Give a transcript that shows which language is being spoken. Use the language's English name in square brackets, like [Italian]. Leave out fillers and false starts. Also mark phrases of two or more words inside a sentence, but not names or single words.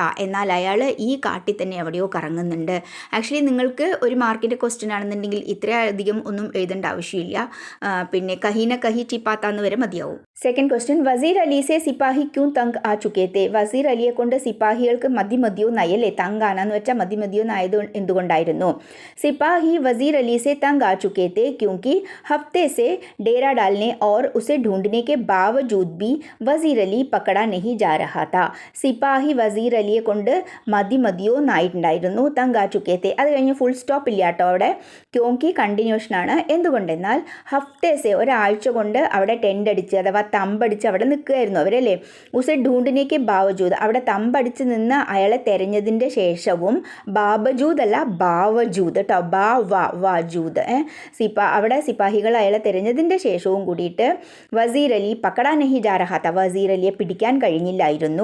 [Malayalam] എന്നാൽ അയാൾ ഈ കാട്ടിൽ തന്നെ എവിടെയോ കറങ്ങുന്നുണ്ട്. ആക്ച്വലി നിങ്ങൾക്ക് ഒരു മാർക്കിൻ്റെ ക്വസ്റ്റ്യൻ ആണെന്നുണ്ടെങ്കിൽ ഇത്രയധികം ഒന്നും എഴുതേണ്ട ആവശ്യമില്ല. [Hindi] പിന്നെ कहीं न कहीं [Malayalam] ചിപ്പാത്താന്ന് വരെ മതിയാവും. [English] second question, [Hindi] वज़ीर अली से सिपाही क्यों तंग आ चुके थे. [Malayalam] വസീർ അലിയെ കൊണ്ട് സിപ്പാഹികൾക്ക് മതിമതിയോ നയല്ലേ? തങ്കാണെന്ന് വെച്ചാൽ മതിമതിയോ നായത് എന്തുകൊണ്ടായിരുന്നു? [Hindi] सिपाही वज़ीर अली से तंग आ चुके थे क्योंकि हफ्ते से डेरा डालने और उसे ढूंढने के बावजूद भी वजीर अली पकड़ा नहीं जा रहा था. [Malayalam] സിപ്പാഹി വസീർ അലിയെ കൊണ്ട് മതിയോ നായിട്ടുണ്ടായിരുന്നു. [Hindi] तंग आ चुके थे, [Malayalam] അത് കഴിഞ്ഞ് [English] full stop [Malayalam] ഇല്ല കേട്ടോ അവിടെ. ക്യോങ്കി കണ്ടിന്യൂഷനാണ്. എന്തുകൊണ്ടെന്നാൽ ഹഫ്തേസെ ഒരാഴ്ച കൊണ്ട് അവിടെ ടെൻ്റ് അടിച്ച് അഥവാ തമ്പടിച്ച് അവിടെ നിൽക്കുകയായിരുന്നു അവരല്ലേ. [Hindi] उसे ढूंढने के बावजूद, [Malayalam] അവിടെ തമ്പടിച്ച് നിന്ന് അയാളെ തെരഞ്ഞതിൻ്റെ ശേഷവും, ബാബജൂദ് അല്ല ബാവജൂദ് കേട്ടോ, ബാവജൂദ് അവിടെ സിപ്പാഹികൾ അയാളെ തിരഞ്ഞതിൻ്റെ ശേഷവും കൂടിയിട്ട് [Hindi] वज़ीर अली पकड़ा नहीं जा रहा था, [Malayalam] വസീർ അലിയെ പിടിക്കാൻ കഴിഞ്ഞില്ലായിരുന്നു.